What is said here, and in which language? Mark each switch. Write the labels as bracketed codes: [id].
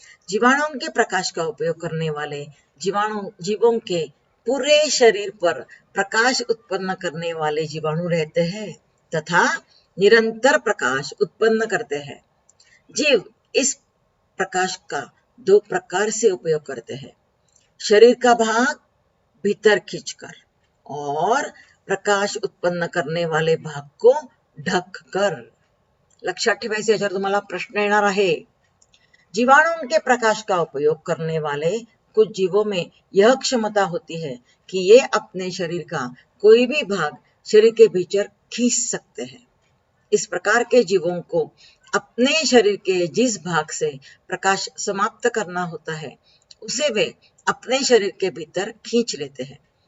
[hi] जीवाणुओं के प्रकाश का उपयोग करने वाले जीवों के पूरे शरीर पर प्रकाश उत्पन्न करने वाले जीवाणु रहते हैं तथा निरंतर प्रकाश उत्पन्न करते हैं। जीव इस प्रकाश का दो प्रकार से उपयोग करते हैं, शरीर का भाग भीतर खींचकर और प्रकाश उत्पन्न करने वाले भाग को ढक कर। [mr] लक्षात ठेवायचे, याच्यावर तुम्हाला प्रश्न येणार आहे। [hi] जीवाणु के प्रकाश का उपयोग करने वाले कुछ जीवों में यह क्षमता होती है कि ये अपने शरीर का कोई भी भाग शरीर के भीतर खींच सकते हैं। इस प्रकार के जीवों को अपने शरीर के जिस भाग से प्रकाश समाप्त करना होता है उसे वे अपने शरीर के भीतर खींच लेते हैं।